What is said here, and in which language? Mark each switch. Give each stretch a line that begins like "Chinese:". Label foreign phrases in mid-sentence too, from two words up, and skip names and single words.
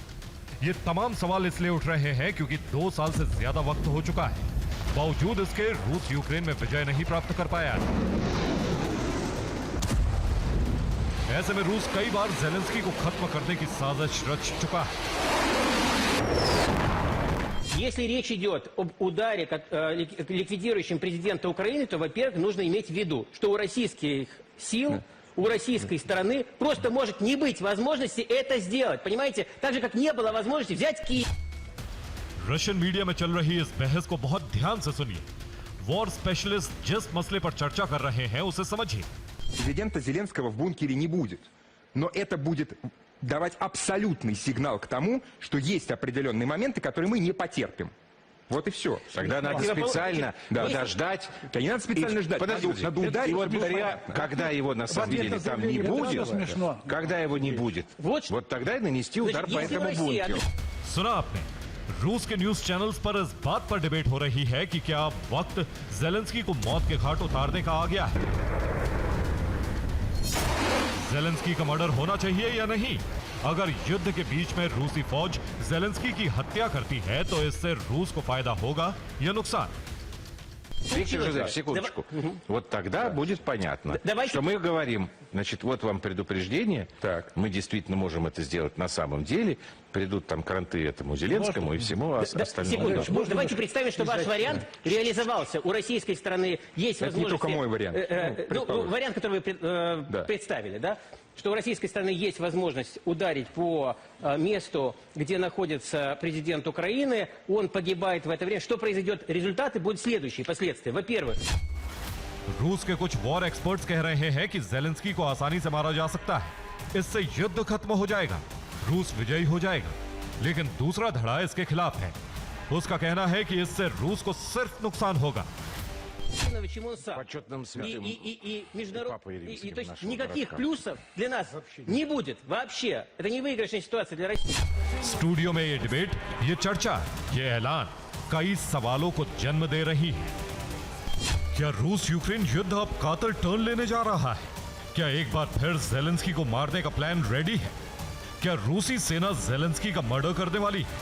Hindi: ये तमाम सवाल इसलिए उठ रहे हैं क्योंकि 2 साल से ज्यादा वक्त हो चुका है। बावजूद इसके रूस यूक्रेन में विजय नहीं प्राप्त कर पाया है। ऐसे में रूस कई बार ज़ेलेंस्की को खत्म करने की साजिश रच चुका है।
Russian: Если речь идет об ударе, ликвидирующем президента Украины, то, во-первых, нужно иметь в виду, что у российских сил, у российской стороны просто может не быть возможности это сделать. Понимаете? Так же, как не было возможности взять Киев.
Hindi: रशियन मीडिया में चल रही इस बहस को बहुत ध्यान से सुनिए।
English: war specialist
Hindi: जिस मसले पर चर्चा कर रहे हैं उसे समझिए।
Russian: Президента Зеленского в бункере не будет. Но это будет давать абсолютный сигнал к тому, что есть определенные моменты, которые мы не потерпим. Вот и все. Тогда надо специально подождать. Да не надо специально ждать. Подождите. Надо ударить, И вот чтобы было говоря, понятно. когда его на самом деле там не будет, когда его не будет, вот тогда и нанести удар по Значит, если этому Россия бункеру.
Hindi: सुना आपने, रूस के
English: news channels
Hindi: पर इस बात पर डिबेट हो रही है कि क्या अब वक्त जेलेंस्की को मौत के घाट उतारने का आ गया है। जेलेंस्की का मर्डर होना चाहिए या नहीं? अगर युद्ध के बीच में रूसी फौज जेलेंस्की की हत्या करती है तो इससे रूस को फायदा होगा या नुकसान?
Russian: Виктор Жозефович, секундочку. Вот тогда будет понятно, Давайте- что мы говорим, значит, вот вам предупреждение, Так. мы действительно можем это сделать на самом деле, придут там кранты этому Зеленскому и всему остальному. Секундочку. Давайте представим, что ваш вариант реализовался. У российской стороны есть Это не возможность... только мой вариант. Вариант, который вы Да. представили, да? Что у российской стороны есть возможность ударить по месту, где находится президент Украины. Он погибает в это время. Что произойдет? Результаты будут следующие, последствия. Во-первых,
Hindi: रूस के कुछ
English: war experts
Hindi: कह रहे हैं कि जेलेंस्की को आसानी से मारा जा सकता है, इससे युद्ध खत्म हो जाएगा, रूस विजयी हो जाएगा। लेकिन दूसरा धड़ा इसके खिलाफ है। उसका कहना है कि इससे रूस को सिर्फ नुकसान होगा।
Russian: чем он сам. Почетным святым И международ... Папой Римским то есть нашего никаких городка. плюсов для нас не будет вообще. Это не выигрышная ситуация для России.
Hindi: स्टूडियो में ये डिबेट, ये चर्चा, ये ऐलान कई सवालों को जन्म दे रही है। क्या रूस यूक्रेन युद्ध अब कातिल टर्न लेने जा रहा है? क्या एक बार फिर जेलेंस्की को मारने का
English: plan ready
Hindi: है? क्या रूसी सेना जेलेंस्की का मर्डर करने वाली है?